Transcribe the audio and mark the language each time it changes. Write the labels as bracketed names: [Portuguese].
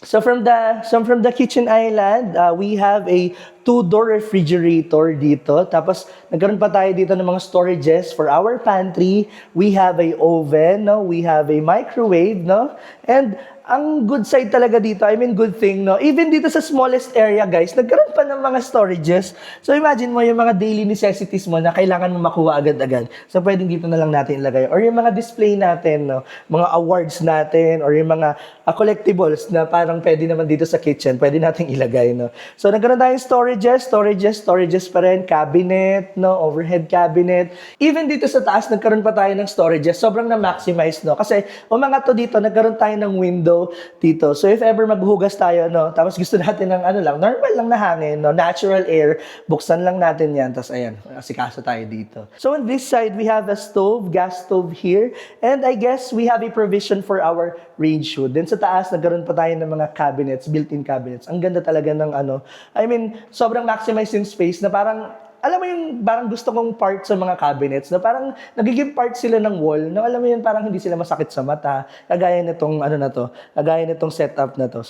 [English] So from the kitchen island, we have a 2-door refrigerator dito. [Filipino] Tapos nagkaroon pa tayo dito ng mga storages [English] for our pantry. We have a oven, no, we have a microwave, no, and [Filipino] ang good side talaga dito, [English] I mean good thing, no? [Filipino] Even dito sa smallest area, guys, nagkaroon pa ng mga storages. So imagine mo yung mga daily necessities mo na kailangan mo makuha agad-agad. So pwedeng dito na lang natin ilagay. Or yung mga display natin, no? Mga awards natin, or yung mga collectibles na parang pwede naman dito sa kitchen, pwede natin ilagay, no? So nagkaroon tayong storages pa rin, cabinet, no? [English] Overhead cabinet. [Filipino] Even dito sa taas, nagkaroon pa tayo ng storages. Sobrang na-maximize, no? Kasi umangat to dito, nagkaroon tayo ng window dito. So if ever maghugas tayo, no, tapos gusto natin ng normal lang na hangin, no, [English] natural air, [Filipino] buksan lang natin yan, tapos ayan, asikaso tayo dito. [English] So on this side, we have a stove, gas stove here, and I guess we have a provision for our range hood. [Filipino] Then sa taas, nagkaroon pa tayo ng mga cabinets, built-in cabinets. Ang ganda talaga ng I mean, sobrang maximize yung space na parang alam mo yung parang gusto kong part sa mga cabinets na parang nagiging part sila ng wall na alam mo yun parang hindi sila masakit sa mata kagaya nitong kagaya nitong setup na to.